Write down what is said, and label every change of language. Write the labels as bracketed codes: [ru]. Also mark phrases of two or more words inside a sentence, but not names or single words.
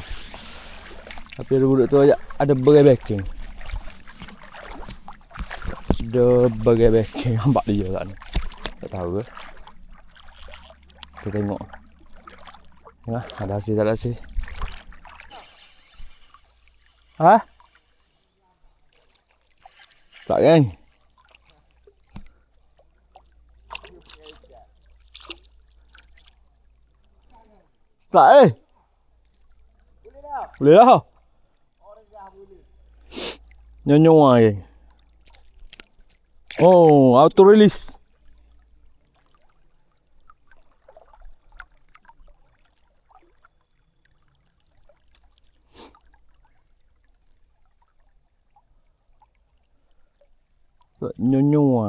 [ms] Tapi ada budak tu ada berai backing. Ada berai backing nampak dia kat ni. Tak tahu ke. Kita tengok. Nah, ada hasil tak ada hasil. [vi] Hả? Sợ anh. Sợ. [ms] Boleh dah. Nyonya ai. Oh, [en] auto release. [ms] Nyonya.